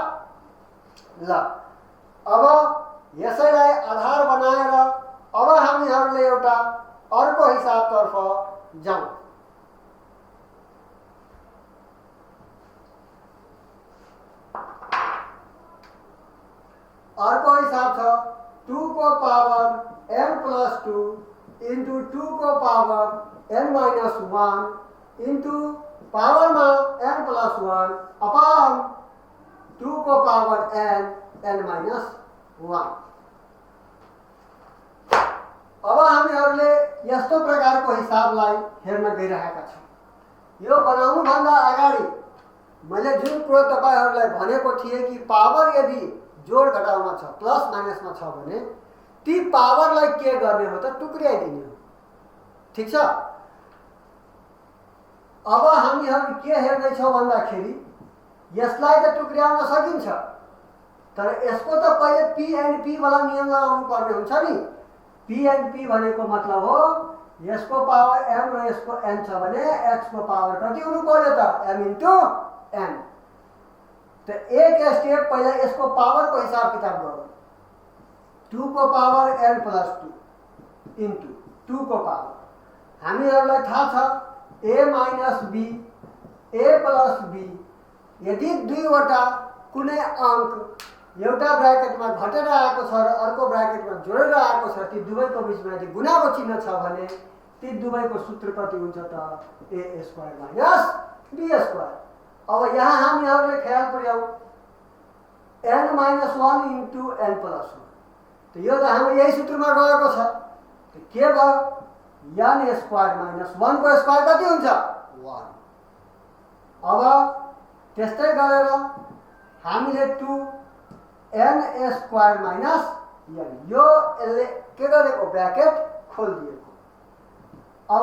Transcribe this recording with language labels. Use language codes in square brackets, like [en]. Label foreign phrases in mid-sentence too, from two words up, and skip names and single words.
[ne] ल अब यसैलाई आधार बनाएर अब हामीहरूले एउटा अर्को हिसाबतर्फ जाउँ। अर्को हिसाब छ 2 को पावर n प्लस 2 इंटू 2 को पावर n माइनस 1 इंटू पावर में n प्लस 1 अपॉन 2 को पावर n माइनस 1। अब हामीहरूले यस्तो प्रकारको हिसाबलाई हेर्न गइरहेका छौँ। यो बनाउनुभन्दा अगाडि मैले जुन कुरो तपाईहरुलाई भनेको थिएँ कि पावर यदि जोड घटाउमा छ प्लस माइनसमा छ भने ती पावरलाई के गर्ने हो त टुक्र्याइदिने हो। ठीक छ। अब हामीहरू के हेर्दै छौं भन्दाखेरि यसलाई त टुक्र्याउन सकिन्छ तर यसको त पहिले पी एन्ड पी वाला नियम लगाउनु पर्ने हुन्छ नि। पी एन्ड पी भनेको मतलब हो यसको पावर m र यसको n छ भने x को पावर कति हुनु पर्यो त m इन्टु n। [hi] तो एक स्टेप पहले इसको पावर को हिसाब किताब करो [ne] 2 को पावर n प्लस 2 इंटू 2 को पावर हामीहरूलाई थाहा छ a माइनस b a प्लस b यदि दुईवटा कुनै अंक एउटा ब्रैकेटमा घटेर आएको छ र अर्को ब्रैकेटमा जोडेर आएको छ ती दुवैको बीचमा यदि गुणाको चिन्ह छ भने ती दुवैको सूत्र कति हुन्छ त a स्क्वायर माइनस b स्क्वायर। अब यहाँ हामीहरूले ख्याल पुर्याऊ n माइनस 1 इंटू n प्लस 1 तो यो त हाम्रो यही सूत्रमा गएको छ। तो के भयो n स्क्वायर माइनस 1 को स्क्वायर कति हुन्छ 1। अब त्यस्तै गरेर हामीले 2 n स्क्वायर माइनस n यो यसले के गरेको ब्रैकेट खोलिदिएको।